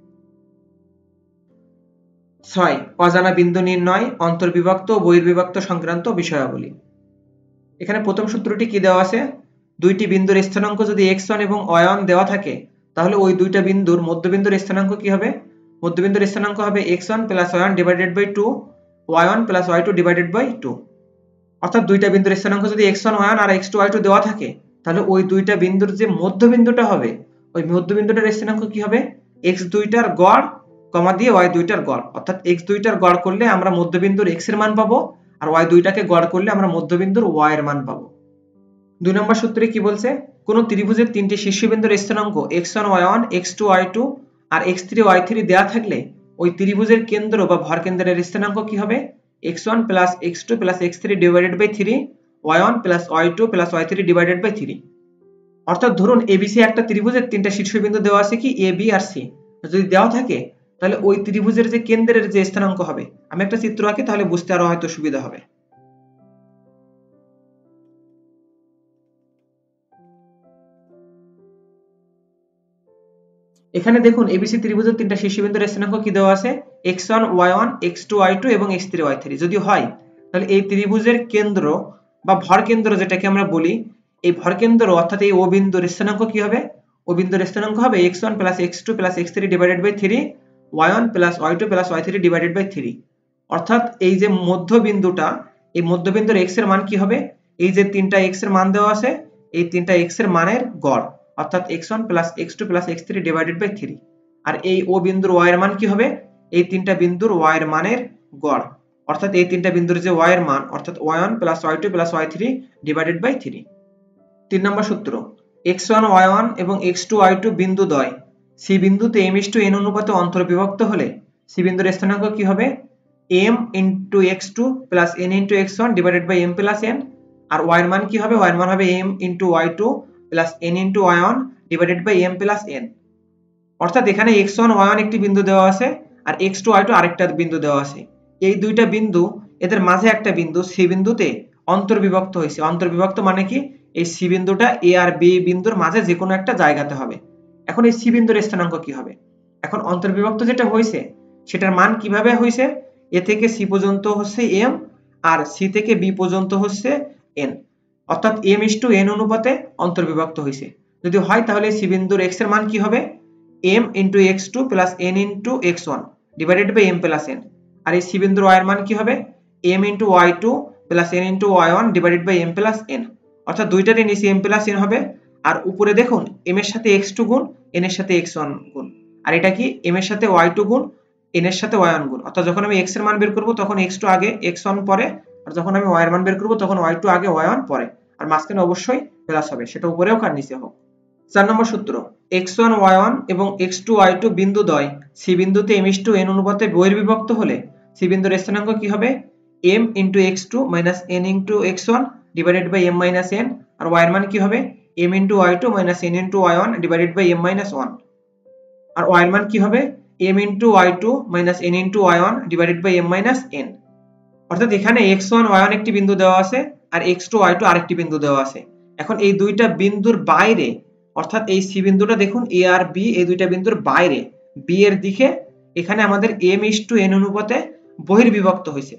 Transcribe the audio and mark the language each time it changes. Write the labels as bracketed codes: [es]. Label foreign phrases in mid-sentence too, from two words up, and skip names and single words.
[bn] 6 অজানা বিন্দু নির্ণয়, অন্তর্বিভক্ত ও বহির্বিভক্ত সংক্রান্ত বিষয়াবলী। এখানে প্রথম সূত্রটি কি দেওয়া আছে, দুইটি বিন্দুর স্থানাঙ্ক যদি x1 এবং y1 দেওয়া থাকে তাহলে ওই দুইটা বিন্দুর মধ্যবিন্দুর স্থানাঙ্ক কি হবে, মধ্যবিন্দুর স্থানাঙ্ক হবে x1 + y1 / 2 y1 + y2 / 2। অর্থাৎ দুইটা বিন্দুর স্থানাঙ্ক যদি x1 y1 আর x2 y2 দেওয়া থাকে তাহলে ওই দুইটা বিন্দুর যে মধ্যবিন্দুটা হবে ওই মধ্যবিন্দুটার স্থানাঙ্ক কি হবে, x দুইটার গড় কমা দিয়ে y দুইটার গড়। অর্থাৎ x দুইটার গড় করলে আমরা মধ্যবিন্দুর x এর মান পাবো আর y দুইটাকে গড় করলে আমরা মধ্যবিন্দুর y এর মান পাবো। 2 নম্বর সূত্রে কি বলছে, কোন ত্রিভুজের তিনটি শীর্ষবিন্দুর স্থানাঙ্ক x1 y1 x2 y2 আর x3 y3 দেওয়া থাকলে ওই ত্রিভুজের কেন্দ্র বা ভরকেন্দ্রের স্থানাঙ্ক কি হবে, x1 + x2 + x3 / 3 y1 + y2 + y3 / 3। অর্থাৎ ধরুন ABC একটা ত্রিভুজের তিনটা শীর্ষবিন্দু দেওয়া আছে কি a b আর c, যদি দেওয়া থাকে তাহলে ওই ত্রিভুজের যে কেন্দ্রের যে স্থানাঙ্ক হবে, আমি একটা চিত্র আঁকি তাহলে বুঝতে আরো হয়তো সুবিধা হবে। এখানে দেখুন ABC ত্রিভুজের তিনটা শীর্ষবিন্দুর স্থানাঙ্ক কি দেওয়া আছে, x1 y1 x2 y2 এবং x3 y3। যদি হয় তাহলে এই ত্রিভুজের কেন্দ্র বা ভরকেন্দ্র যেটাকে আমরা বলি, এই ভরকেন্দ্র অর্থাৎ এই ও বিন্দুর স্থানাঙ্ক কি হবে, ও বিন্দুর স্থানাঙ্ক হবে x1 + x2 + x3 / 3 y1 + y2 + y3 / 3। অর্থাৎ এই যে মধ্যবিন্দুটা, এই মধ্যবিন্দুর x এর মান কি হবে, এই যে তিনটা x এর মান দেওয়া আছে এই তিনটা x এর মানের গড়, অর্থাৎ x1 + x2 + x3 / 3। আর এই ও বিন্দুর y এর মান কি হবে, এই তিনটা বিন্দুর y এর মানের গড়, অর্থাৎ এই তিনটা বিন্দুর যে y এর মান অর্থাৎ y1 + y2 + y3 / 3। 3 নম্বর সূত্র, x1 y1 এবং x2 y2 বিন্দু দ্বয় c বিন্দুতে m:n অনুপাতে অন্তর্বিভক্ত হলে c বিন্দুর স্থানাঙ্ক কি হবে, m × x2 + n × x1 / m + n। আর y এর মান কি হবে, y এর মান হবে m × y2 + n × y1 / m + n। অর্থাৎ এখানে x1 y1 একটি বিন্দু দেওয়া আছে আর x2 y2 আরেকটা বিন্দু দেওয়া আছে, এই দুইটা বিন্দু এদের মাঝে একটা বিন্দু c বিন্দুতে অন্তর্বিভক্ত হয়েছে। অন্তর্বিভক্ত মানে কি, এই c বিন্দুটা a আর b বিন্দুর মাঝে যে কোনো একটা জায়গাতে হবে। এখন এই c বিন্দুর স্থানাঙ্ক কি হবে, এখন অন্তর্বিভক্ত যেটা হয়েছে সেটার মান কিভাবে হয়েছে, a থেকে c পর্যন্ত হচ্ছে m আর c থেকে b পর্যন্ত হচ্ছে n, অর্থাৎ m:n অনুপাতে অন্তর্বিভক্ত হয়েছে। যদি হয় তাহলে c বিন্দুর x এর মান কি হবে, m × x2 + n × x1 / m + n। আর এই c বিন্দুর y এর মান কি হবে, m × y2 + n × y1 / m + n। অর্থাৎ দুইটারই নিচে m + n হবে আর উপরে দেখুন m এর সাথে x2 গুণ n এর সাথে x1 গুণ, আর এটা কি m এর সাথে y2 গুণ n এর সাথে y1 গুণ। অর্থাৎ যখন আমি x এর মান বের করব তখন x2 আগে x1 পরে, আর যখন আমি y এর মান বের করব তখন y2 আগে y1 পরে, আর মাঝখানে অবশ্যই প্লাস হবে, সেটা উপরে হোক আর নিচে হোক। 4 নম্বর সূত্র, x1 y1 এবং x2 y2 বিন্দু দ্বয় c বিন্দুতে m:n অনুপাতে বহির্বিভক্ত হলে c বিন্দুর স্থানাঙ্ক কি হবে, m × x2 - n × x1 / m - n। আর y এর মান কি হবে, m × y2 - n × y1 / m - 1। আর y এর মান কি হবে, m × y2 - n × y1 / m - n। অর্থাৎ এখানে x1 y1 একটি বিন্দু দেওয়া আছে আর x2 y2 আরেকটি বিন্দু দেওয়া আছে। এখন এই দুইটা বিন্দুর বাইরে, অর্থাৎ এই c বিন্দুটা দেখুন a আর b, এই দুইটা বিন্দুর বাইরে b এর দিকে এখানে আমাদের m:n অনুপাতে বহির্বিভক্ত হয়েছে।